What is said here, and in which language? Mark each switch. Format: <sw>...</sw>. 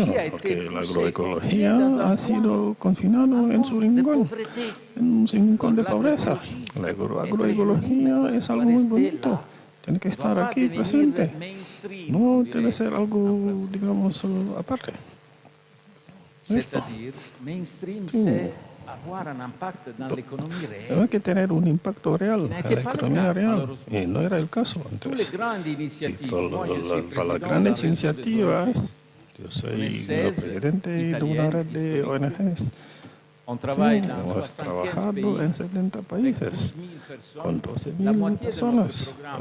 <es>porque la agroecología ha sido confinado en su rincón, en un rincón de pobreza. La agroecología es algo muy bonito, tiene que estar aquí presente, no debe ser algo, digamos, aparte.</es> <fr>C'est-à-dire, mainstream, c'est avoir un impact dans l'économie réelle.</fr> <es>Hay que tener un impacto real en la economía real, y no era el caso antes. Para las grandes iniciativas, yo soy el presidente de una red de ONGs. Hemos trabajado en 70 países, con 12.000 personas.</es>